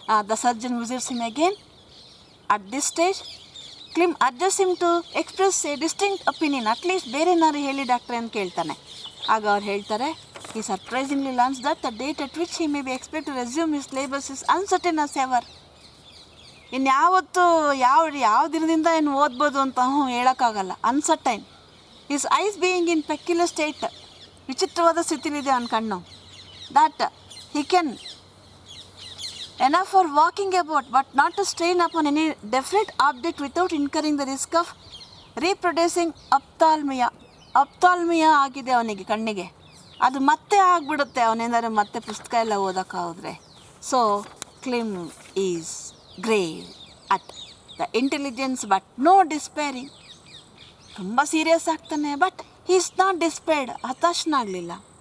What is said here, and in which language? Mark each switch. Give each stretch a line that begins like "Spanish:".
English: The surgeon visits him again. At this stage, Klim urges him to express a distinct opinion.
Kannada: At least ಬೇರೆನಾರು ಹೇಳಿ ಡಾಕ್ಟ್ರೆ ಅಂತ ಕೇಳ್ತಾನೆ. ಆಗ ಅವ್ರು ಹೇಳ್ತಾರೆ,
English: he surprisingly learns that the date at which he may be expected to resume his labors is uncertain as ever.
Kannada: ಇನ್ಯಾವತ್ತು ಯಾವ ದಿನದಿಂದ ಏನು ಓದ್ಬೋದು ಅಂತ ಹೇಳೋಕ್ಕಾಗಲ್ಲ. Uncertain.
English: his eyes being in peculiar state,
Kannada: ವಿಚಿತ್ರವಾದ ಸ್ಥಿತಿಲಿದೆ ಅವನ ಕಣ್ಣು.
English: that he can enough for walking about, but not to strain upon any definite object without incurring the risk of reproducing ophthalmia
Kannada: ಆಗಿದೆ ಅವನಿಗೆ ಕಣ್ಣಿಗೆ. ಅದು ಮತ್ತೆ ಆಗಿಬಿಡುತ್ತೆ ಅವನೇನಾದ್ರು ಮತ್ತೆ ಪುಸ್ತಕ ಎಲ್ಲ ಓದೋಕ್ಕೆ ಹೋದರೆ.
English: So Clym is grave at the intelligence but no despairing.
Kannada: ತುಂಬ ಸೀರಿಯಸ್ ಆಗ್ತಾನೆ,
English: but he is not despaired,
Kannada: ಹತಾಶನಾಗಲಿಲ್ಲ.